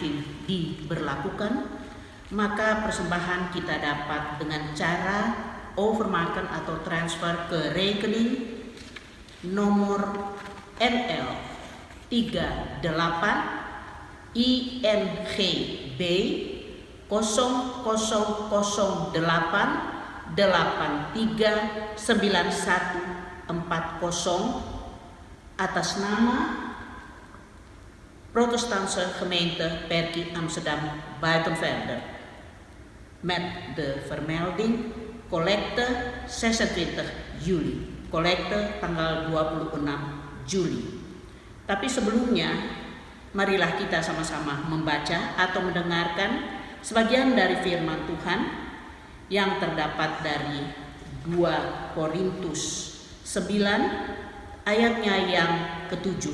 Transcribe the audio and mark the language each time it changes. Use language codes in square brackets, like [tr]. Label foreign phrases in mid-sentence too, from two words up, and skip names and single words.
[id] diberlakukan, maka persembahan kita dapat dengan cara overmaken atau transfer ke rekening nomor NL 38 INGB 0008 839140 atas nama Protestantse Gemeente Perkie Amsterdam Buitenvelder [nl] met de vermelding collecte 26 Juli, [id] collecte tanggal 26 Juli. Tapi sebelumnya, marilah kita sama-sama membaca atau mendengarkan sebagian dari firman Tuhan yang terdapat dari 2 Korintus 9 ayatnya yang ke-7.